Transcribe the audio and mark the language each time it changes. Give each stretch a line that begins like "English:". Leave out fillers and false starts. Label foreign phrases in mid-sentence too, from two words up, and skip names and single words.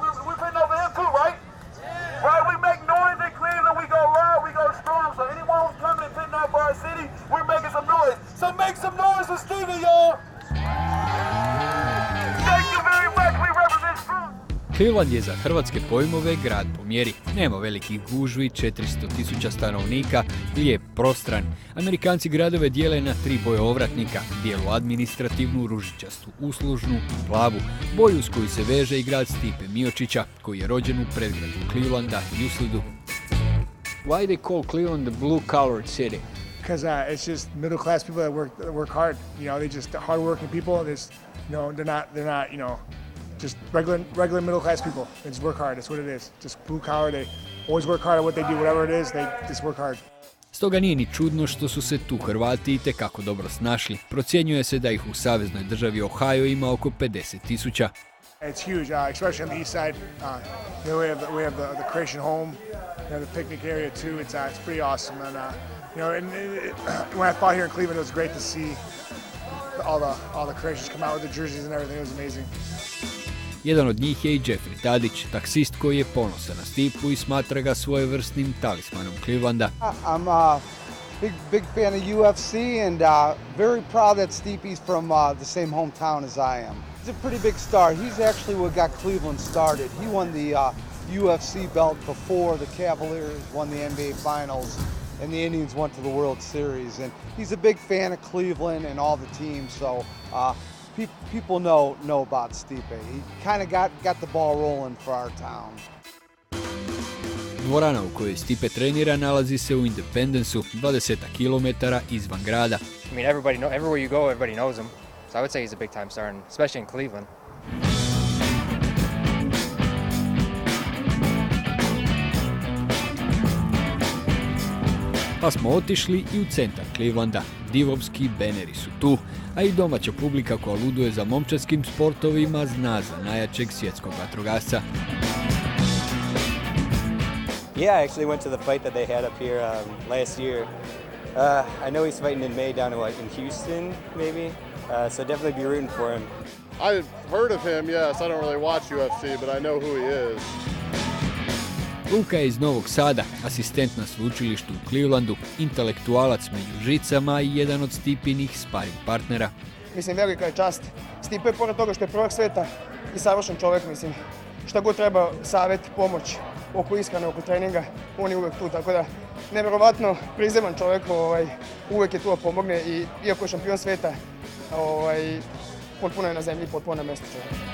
English: We putting over him too, right? Right, we make noise in Cleveland, we go loud, we go strong. So anyone who's coming and pitting out for our city, we're making some noise. So make some noise for Steven, y'all! Thank you very much, we represent strong.
Croatian: Cleveland je za hrvatske pojmove grad po mjeri. Nema velikih gužvi, 400.000 stanovnika, lijep, prostran. Amerikanci gradove dijele na 3 boje ovratnika, bijelu administrativnu, ružičastu uslužnu i plavu, boju s koju se veže i grad Stipe Miočića, koji je rođen u predgrađu Clevelanda i Uslidu.
English: Why they call Cleveland the blue-collared city? Because it's just middle class people that work hard. You know, they just hard-working people. There's, you know, they're not, you know, just regular middle class people. They just work hard. That's what it is. Just blue collar. They always work hard at what they do. Whatever it is, they just work hard.
Croatian: Stoga nije ni čudno što su se tu Hrvati itekako dobro snašli. Procjenjuje se da ih u saveznoj državi Ohio ima oko 50.000.
English: It's huge, especially on the east side. You know, we have the Croatian home, you know, the picnic area too. It's pretty awesome. And you know, when I fought here in Cleveland, it was great to see all the Croatians come out with the jerseys and everything. It was amazing.
Croatian: Jedan od njih je i Jeffrey Tadić, taksist koji je ponosan na Stipu i smatra ga svojevrsnim talismanom Clevelanda.
English: I'm a big fan of UFC and very proud that Stipe's from the same hometown as I am. He's a pretty big star. He's actually what got Cleveland started. He won the UFC belt before the Cavaliers won the NBA Finals and the Indians went to the World Series. And he's a big fan of Cleveland and all the teams, so people know about Stipe. He kind of got the ball rolling for our town.
Croatian: Dvorana u kojoj Stipe trenira nalazi se u Independenceu, 20 km izvan grada.
English: I mean, everywhere you go, everybody knows him. So I would say he's a big time star, especially in Cleveland.
Croatian: Pa smo otišli i u centar Clevelanda. Divovski beneri su tu, a i domaća publika koja luduje za momčadskim sportovima zna za najjačeg svjetskog vatrogasca.
English: Yeah, I actually went to the fight that they had up here last year. I know he's fighting in May down in Houston, maybe. So definitely be rooting for him. I've heard of him, yes. I don't really watch UFC, but I know who he is.
Croatian: Luka je iz Novog Sada, asistent na sveučilištu u Clevelandu, intelektualac među žicama i jedan od Stipinih sparing partnera.
Serbian: Mislim, velika je čast. Stipe, pored toga što je prvak sveta i savršen čovjek, mislim, šta god treba, savjet, pomoć, oko ishrane, oko treninga, on je uvijek tu, tako da nevjerovatno prizeman čovjek, uvijek je tu da pomogne i iako je šampion sveta, potpuno je na zemlji, potpuno na mjestu čovjek.